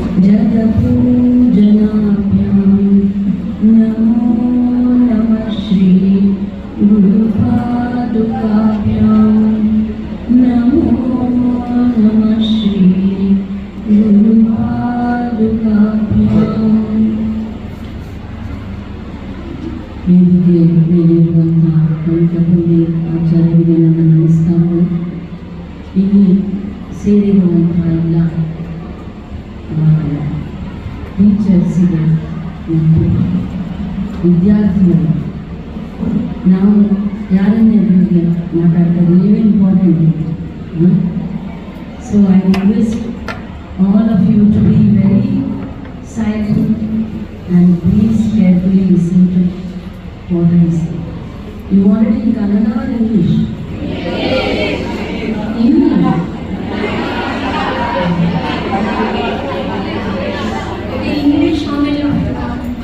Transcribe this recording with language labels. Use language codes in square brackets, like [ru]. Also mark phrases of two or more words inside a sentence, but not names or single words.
[sa] जगपूजनाभ्यां नमो नमः श्री गुरुपादुकाभ्यां नमो नमः श्री गुरुपादुकाभ्यां [kn] ವೇದಿಕೆ ಮೇಲಿರುವಂತಹ ಕಂಠಪುಂಡಿ ಆಚಾರ್ಯರಿಗೆ ನನ್ನ ನಮಸ್ಕಾರಗಳು. ಇಲ್ಲಿ ಸೇರಿರುವಂತಹ ಎಲ್ಲ ಟೀಚರ್ಸಿಗೆ ಮತ್ತು ವಿದ್ಯಾರ್ಥಿಗಳು, ನಾವು ಯಾರನ್ನೇ ಬಗ್ಗೆ ಮಾತಾಡ್ತಾರೆ, ನೀವೇ ಇಂಪಾರ್ಟೆಂಟ್. [en] so I request all of you to be very silent and please carefully listen to what I say. You want it in Kannada or English? English. Okay, English, how many of you want?